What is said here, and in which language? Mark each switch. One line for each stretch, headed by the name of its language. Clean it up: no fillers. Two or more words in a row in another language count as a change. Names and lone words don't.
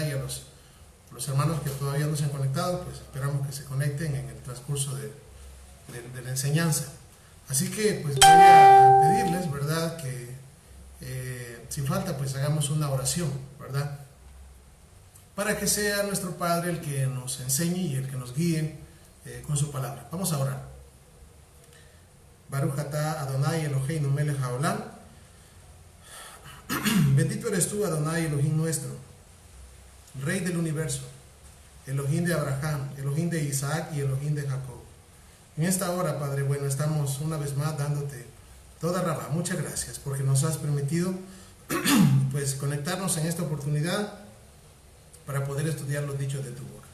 Spanish: Y a los hermanos que todavía no se han conectado, pues esperamos que se conecten en el transcurso de la enseñanza. Así que pues voy a pedirles, ¿verdad? Que sin falta pues hagamos una oración, ¿verdad? Para que sea nuestro Padre el que nos enseñe y el que nos guíe con su palabra. Vamos a orar.
Hebrew: ברוך אתה אדוני אלוהינו מלך העולם.
Spanish: Bendito eres tú,
Hebrew: אדוני אלוהים
Spanish: nuestro, Rey del universo, Elohim de Abraham, Elohim de Isaac y Elohim de Jacob. En esta hora, Padre bueno, estamos una vez más dándote toda rabá. Muchas gracias porque nos has permitido pues conectarnos en esta oportunidad para poder estudiar los dichos de tu boca.